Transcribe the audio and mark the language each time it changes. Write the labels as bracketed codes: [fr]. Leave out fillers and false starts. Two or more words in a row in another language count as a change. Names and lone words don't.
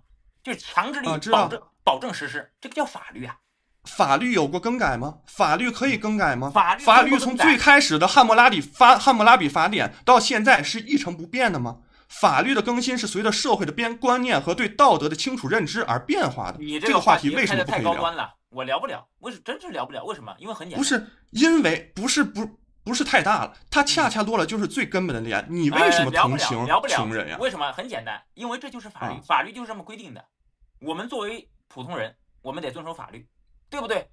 [zh] 就是強制力保證實施，這個叫法律啊。法律有過更改嗎？法律可以更改嗎？法律從最開始的漢謨拉比法典到現在是一成不變的嗎？法律的更新是隨着社會的觀念和對道德的清楚認知而變化的。你這個話題為什麼不可以聊？太高端了，我聊不了。真是聊不了。為什麼？因為很簡單。不是因為不是太大了，它恰恰落了就是最根本的點。你為什麼同情窮人呀？為什麼？很簡單，因為這就是法律，法律就是這麼規定的。我們作為普通人，我們得遵守法律，對不對？